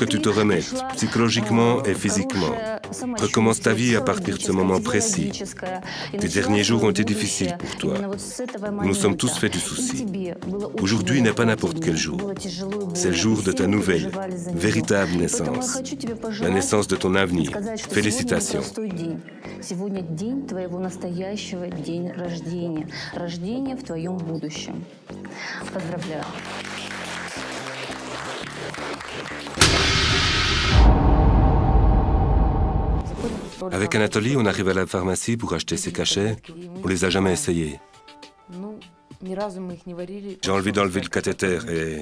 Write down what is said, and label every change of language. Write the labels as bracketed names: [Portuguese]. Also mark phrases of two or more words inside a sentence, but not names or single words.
[French] Nous voulons que tu te remettes, psychologiquement et physiquement. Recommence ta vie à partir de ce moment précis. Tes derniers jours ont été difficiles pour toi. Nous nous sommes tous fait du souci. Aujourd'hui n'est pas n'importe quel jour. C'est le jour de ta nouvelle, véritable naissance. La naissance de ton avenir. Félicitations. [Russian] Сегодня день твоего настоящего день рождения. Рождение в твоем будущем. Поздравляю. [French] Avec Anatoly, on arrive à la pharmacie pour acheter ses cachets. On les a jamais essayés. J'ai envie d'enlever le cathéter et...